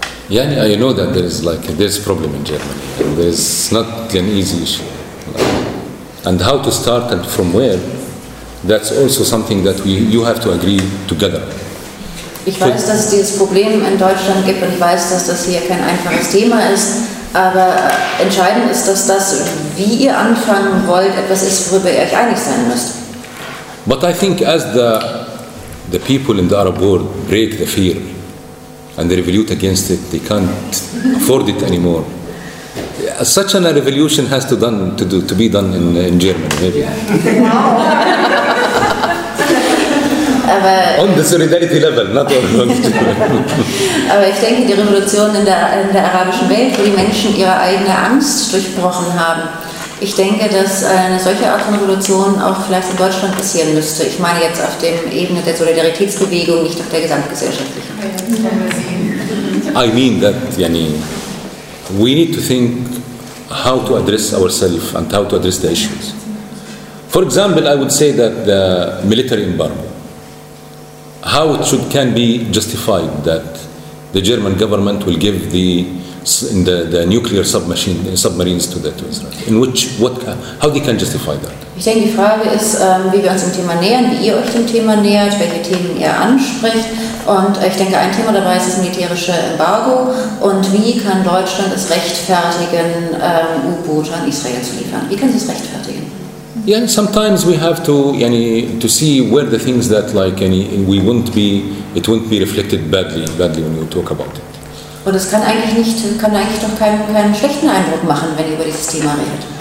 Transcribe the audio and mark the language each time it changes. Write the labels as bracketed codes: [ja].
[en] Yeah, I know that there's a problem in Germany. It's not an easy issue. And how to start and from where, that's also something that you have to agree together. [de] Ich weiß, dass es dieses Problem in Deutschland gibt und ich weiß, dass das hier kein einfaches Thema ist, aber entscheidend ist, dass das, wie ihr anfangen wollt, etwas ist, worüber ihr euch einig sein müsst. [en] But I think as the people in the Arab world break the fear and they revolt against it. They can't afford it anymore. Such a revolution has to be done in Germany, maybe. On the solidarity level, not on the [de] Aber ich denke, die Revolution in der arabischen Welt, wo die Menschen ihre eigene Angst durchbrochen haben, ich denke, dass eine solche Art von Revolution auch vielleicht in Deutschland passieren müsste. Ich meine jetzt auf der Ebene der Solidaritätsbewegung, nicht auf der gesamtgesellschaftlichen. [en] I mean that, Janine. we need to think how to address ourselves and how to address the issues. For example, I would say that the military embargo, how it should can be justified that the German government will give the nuclear submarines to that Israel. In which, what, how they can justify that? [de] Ich denke, die Frage ist, wie wir uns dem Thema nähern, wie ihr euch dem Thema nähert, welche Themen ihr anspricht. Und ich denke, ein Thema dabei ist das militärische Embargo. Und wie kann Deutschland es rechtfertigen, U-Boote an Israel zu liefern? Wie können sie es rechtfertigen? [en] Yeah, and sometimes we have to, to see where the things that, like, we won't be, it won't be reflected badly when you talk about it. [de] Und es kann eigentlich nicht, kann eigentlich doch keinen schlechten Eindruck machen, wenn ihr über dieses Thema redet.